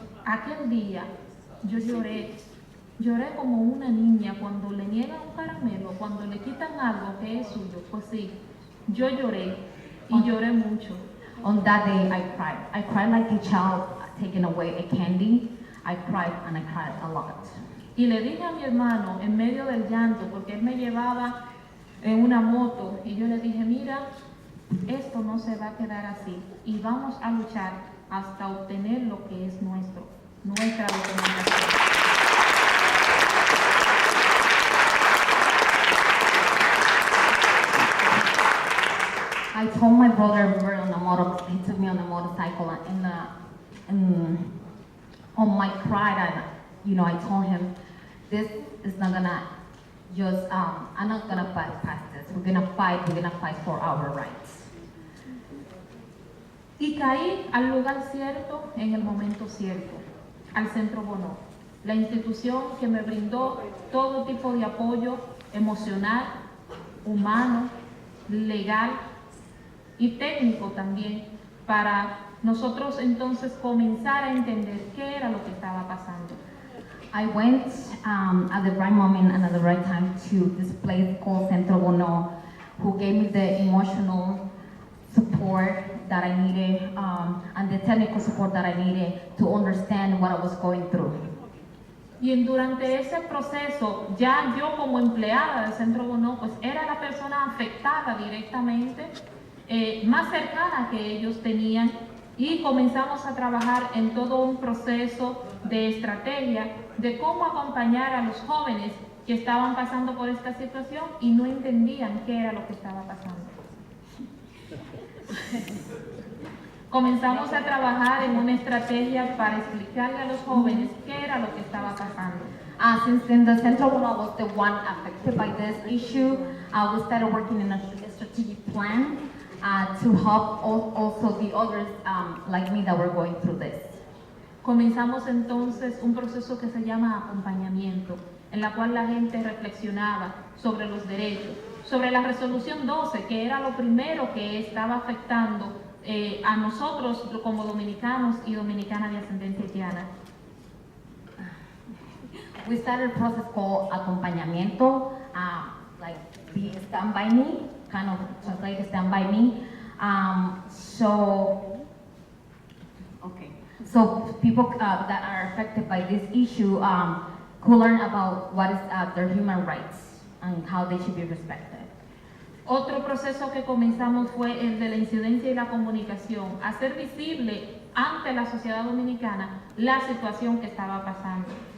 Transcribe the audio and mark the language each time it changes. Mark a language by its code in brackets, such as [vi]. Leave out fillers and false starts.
[es] Aquel día yo lloré como una niña cuando le niegan un caramelo, cuando le quitan algo que es suyo. Pues sí, yo lloré y lloré mucho. [en] On that day, I cried. I cried like a child taking away a candy. I cried and I cried a lot. [es] Y le dije a mi hermano en medio del llanto, porque él me llevaba en una moto, y yo le dije, mira, esto no se va a quedar así y vamos a luchar hasta obtener lo que es nuestra documentación. [en] I told my brother we were he took me on a motorcycle and on my ride, and I told him, this is not gonna just I'm not gonna bypass this. We're gonna fight for our rights. [es] Y caí al lugar cierto en el momento cierto, al Centro Bonó, la institución que me brindó todo tipo de apoyo emocional, humano, legal y técnico también, para nosotros entonces comenzar a entender qué era lo que estaba pasando. [en] I went at the right moment and at the right time to this place called Centro Bonó, who gave me the emotional support that I needed and the technical support that I needed to understand what I was going through. [es] Y durante ese proceso, ya yo como empleada del Centro Bonó, pues era la persona afectada directamente, más cercana que ellos tenían, y comenzamos a trabajar en todo un proceso de estrategia de cómo acompañar a los jóvenes que estaban pasando por esta situación y no entendían qué era lo que estaba pasando. Comenzamos a trabajar en una estrategia para explicarle a los jóvenes qué era lo que estaba pasando. [en] Since then, the Central Bonó was the one affected by this issue, we started working in a strategic plan to help also the others like me that were going through this. [es] Comenzamos entonces un proceso que se llama acompañamiento, en la cual la gente reflexionaba sobre los derechos, sobre la resolución 12, que era lo primero que estaba afectando a nosotros como dominicanos y dominicanas de ascendencia haitiana. [en] We started a process called acompañamiento, like be stand by me, kind of translate stand by me. So people that are affected by this issue who learn about what is their human rights and how they should be respected. [es] Otro proceso que comenzamos fue el de la incidencia y la comunicación, hacer visible ante la sociedad dominicana la situación que estaba pasando.